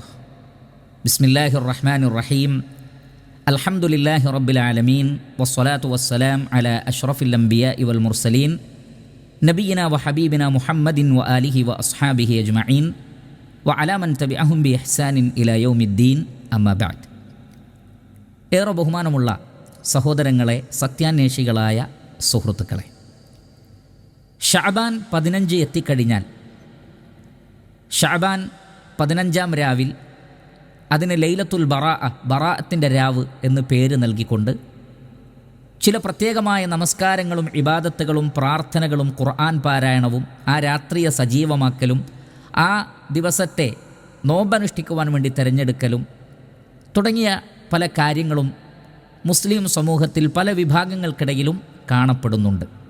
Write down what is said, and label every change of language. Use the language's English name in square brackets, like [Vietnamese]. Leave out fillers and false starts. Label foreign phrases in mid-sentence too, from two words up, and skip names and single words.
[Arabic] بسم الله الرحمن الرحيم. الحمد لله رب العالمين والصلاة والسلام على أشرف الأنبياء والمرسلين نبينا وحبيبنا محمد وآله وأصحابه أجمعين وعلى من تبعهم بإحسان إلى يوم الدين أما بعد. [Malayalam] ഏറെ ബഹുമാനമുള്ള സഹോദരങ്ങളെ, സത്യാന്വേഷികളായ സുഹൃത്തുക്കളെ, ഷഅബാൻ 15 എത്തിക്കഴിഞ്ഞാൽ ഷഅബാൻ 15-ാം രാവിൽ അതിന് ലൈലത്തുൽ ബറാഅത്തിൻ്റെ രാവ് എന്ന് പേര് നൽകിക്കൊണ്ട് ചില പ്രത്യേകമായ നമസ്കാരങ്ങളും ഇബാദത്തുകളും പ്രാർത്ഥനകളും ഖുർആൻ പാരായണവും ആ രാത്രിയെ സജീവമാക്കലും ആ ദിവസത്തെ നോമ്പനുഷ്ഠിക്കുവാൻ വേണ്ടി തിരഞ്ഞെടുക്കലും തുടങ്ങിയ പല കാര്യങ്ങളും മുസ്ലിം സമൂഹത്തിൽ പല വിഭാഗങ്ങൾക്കിടയിലും കാണപ്പെടുന്നുണ്ട്.